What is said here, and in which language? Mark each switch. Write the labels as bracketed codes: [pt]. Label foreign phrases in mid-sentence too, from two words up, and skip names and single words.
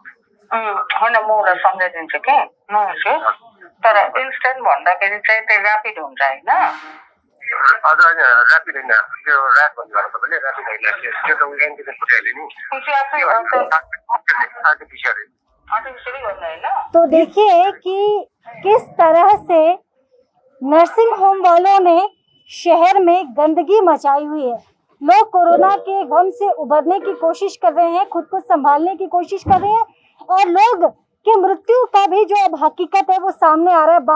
[ne] होइन म उसलाई सम्झाइदिन्छु कि नहोस्, तर इन्स्ट्यान्ट भन्दाखेरि चाहिँ त्यो ऱ्यापिड हुन्छ होइन। अझ होइन ऱ्यापिड होइन, त्यो ऱ्याप भन्नुभयो तपाईँले, ऱ्यापिड होइन, त्यो त उयो एन्टिजेन पठाइहाल्यो नि, आर्टिफिसियली गर्नु होइन। [hi] तो देखिए कि किस तरह से नर्सिंग होम वालों ने शहर में गंदगी मचाई हुई है। लोग कोरोना के गम से उबरने की कोशिश कर रहे हैं, खुद को संभालने की कोशिश कर रहे हैं, और लोग के मृत्यु का भी जो अब हकीकत है वो सामने आ रहा है।